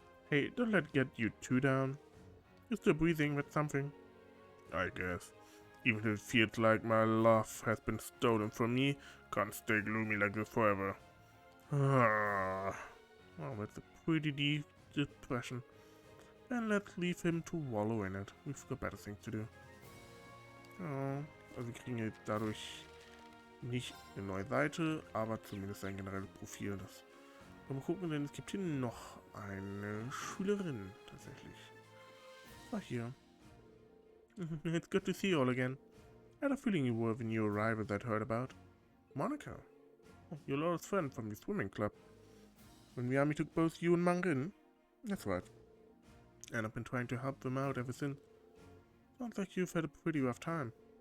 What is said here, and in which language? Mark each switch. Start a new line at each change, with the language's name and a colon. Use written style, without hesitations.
English: Hey, don't let it get you too down. You're still breathing, that's something. I guess. Even if it feels like my love has been stolen from me, can't stay gloomy like this forever. Oh, that's a pretty deep depression. And let's leave him to wallow in it. We've got better things to do.
German: Oh, also wir kriegen jetzt dadurch nicht eine neue Seite, aber zumindest ein generelles Profil. Das mal gucken, denn es gibt hier noch eine Schülerin tatsächlich.
English: Ah, here. It's good to see you all again. I had a feeling you were the new arrival that I heard about. Monica. Oh, your old friend from the swimming club. When the army took both you and Mang in? That's right. And I've been trying to help them out ever since. Sounds like you've had a pretty rough time.